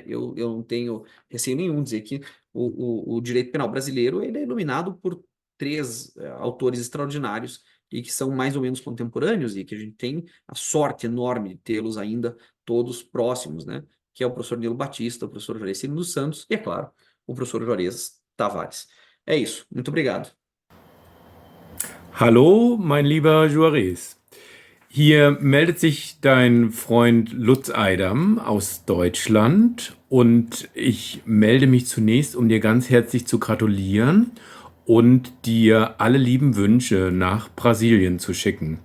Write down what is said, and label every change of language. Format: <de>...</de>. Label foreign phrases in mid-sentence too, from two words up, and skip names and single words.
<pt>Eu não tenho receio nenhum dizer que o direito penal brasileiro ele é iluminado por três autores extraordinários e que são mais ou menos contemporâneos e que a gente tem a sorte enorme de tê-los ainda todos próximos, né? Que é o professor Nilo Batista, o professor Juarez Cirino dos Santos e, é claro, o professor Juarez Tavares. É isso. Muito obrigado.</pt> <de>Hallo, mein lieber Juarez. Hier meldet sich dein Freund Lutz Eidam aus Deutschland und ich melde mich zunächst, um dir ganz herzlich zu gratulieren und dir alle lieben Wünsche nach Brasilien zu schicken.</de>